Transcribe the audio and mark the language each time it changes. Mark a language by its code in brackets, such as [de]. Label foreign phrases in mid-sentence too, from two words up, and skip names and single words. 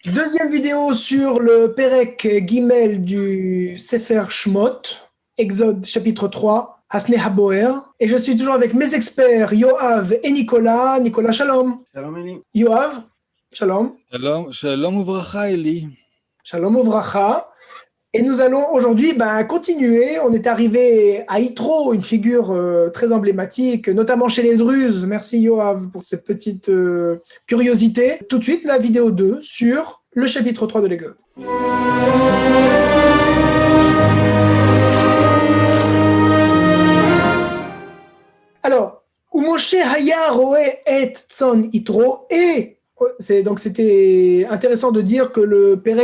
[fr] Deuxième vidéo sur le [he] פרק גימל [fr] du Sefer Shmot, Exode chapitre 3, [he] הסנה הבוער. [fr] Et je suis toujours avec mes experts Yoav et Nicolas. Nicolas, [he] shalom. Shalom Eli. Yoav, shalom. שלום וברכה אלי. שלום וברכה. [fr] Et nous allons aujourd'hui continuer. On est arrivé à Yitro, une figure très emblématique, notamment chez les Druzes. Merci Yoav pour cette petite curiosité. Tout de suite, la vidéo 2 sur le chapitre 3 de l'Exode. Alors, où [he] משה היה רועה את צאן יתרו, [fr] et c'était intéressant de dire que le Pérec